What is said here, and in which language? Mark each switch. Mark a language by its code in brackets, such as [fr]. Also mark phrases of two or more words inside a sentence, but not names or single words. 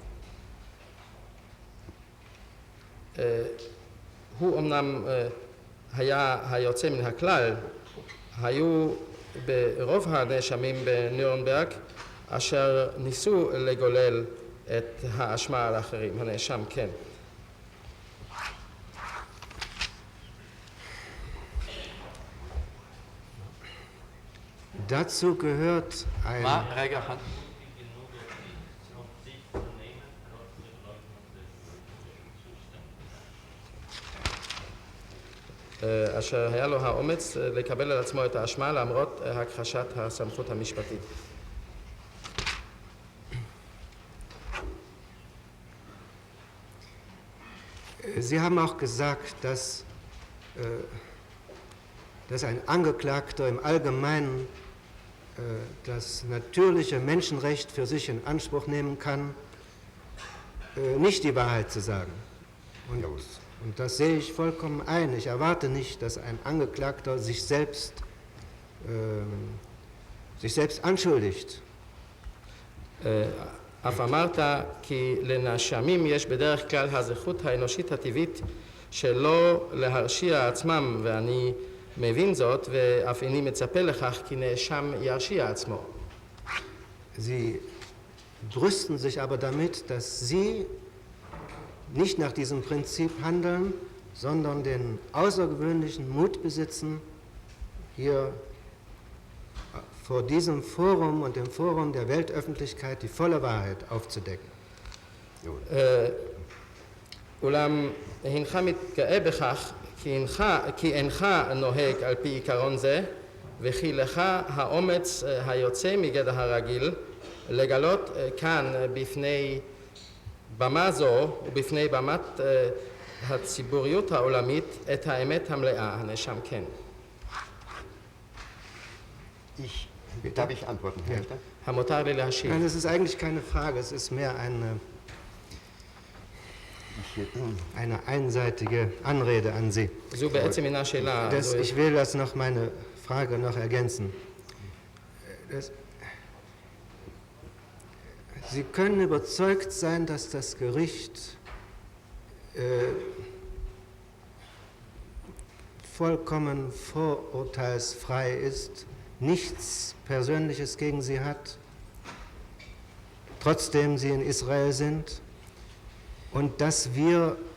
[he] הוא אמנם היה היוצא מן הכלל, היו ברוב הנאשמים בנירנברג אשר ניסו לגולל את האשמה על האחרים, הנאשם כן. [de] Dazu gehört ein... [he] מה? רגע אחד. אשר היה לו האומץ לקבל על עצמו את האשמה למרות הכחשת הסמכות המשפטית. [de] Sie haben auch gesagt, dass ein Angeklagter im Allgemeinen das natürliche Menschenrecht für sich in Anspruch nehmen kann, nicht die Wahrheit zu sagen. Und das sehe ich vollkommen ein. Ich erwarte nicht, dass ein Angeklagter sich selbst anschuldigt. [he] אף אמרת כי לנאשמים יש בדרך כלל הזכות האנושית הטבעית שלא להרשיע עצמם, ואני מבין זאת ואף איני מצפה לכך כי נאשם ירשיע עצמו. [de] Sie brüsten sich aber damit, dass Sie nicht nach diesem Prinzip handeln, sondern den außergewöhnlichen Mut besitzen, hier vor diesem Forum und dem Forum der Weltöffentlichkeit die volle Wahrheit aufzudecken. [he] אולם הנך מתגאה בכך כי אינך נוהג על פי עיקרון זה, וכי לך האומץ היוצא מגדר הרגיל לגלות כאן בפני במה זו ובפני במת הציבוריות העולמית את האמת המלאה, הנאשם כן. [de] Darf ich antworten, Herr Richter? [he] המותר לי להשיב. [de] Nein, es ist eigentlich keine Frage, es ist mehr eine einseitige Anrede an Sie. [he] זו בעצם אינה שאלה. [de] Ich will das noch meine Frage noch ergänzen. Sie können überzeugt sein, dass das Gericht vollkommen vorurteilsfrei ist, nichts Persönliches gegen Sie hat, trotzdem Sie in Israel sind, und dass wir